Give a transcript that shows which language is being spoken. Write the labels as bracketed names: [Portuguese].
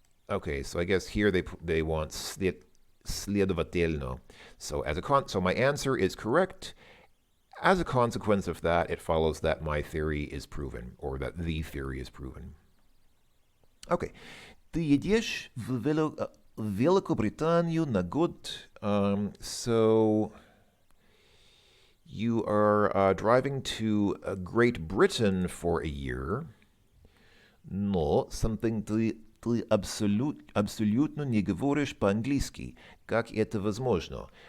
[English] Okay, so I guess here they want следовательно. So so my answer is correct. As a consequence of that, it follows that my theory is proven, or that the theory is proven. Okay, [Russian] ты едешь в Великобританию на год. [English] So you are driving to Great Britain for a year, [Russian] но [English] something [Russian] ты абсолютно не говоришь по-английски. Как это возможно?